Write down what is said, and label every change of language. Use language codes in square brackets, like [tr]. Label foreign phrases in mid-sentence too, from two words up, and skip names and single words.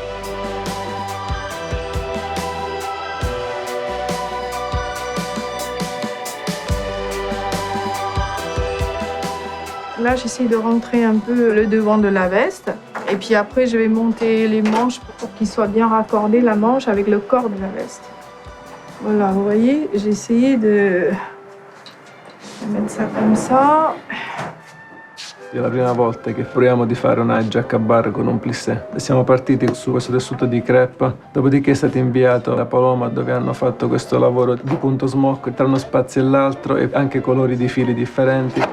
[fr] Là, j'essaie de rentrer un peu le devant de la veste. Et puis après, je vais monter les manches pour qu'ils soient bien raccordés, la manche, avec le corps de la veste. Voilà, vous voyez, j'ai essayé de mettere ça come ça. [it] È la prima volta che proviamo di fare una giacca a bar con un plissé. Siamo partiti su questo tessuto di crepe, dopodiché è stato inviato da Paloma dove hanno fatto questo lavoro di punto smock tra uno spazio e l'altro e anche colori di fili differenti.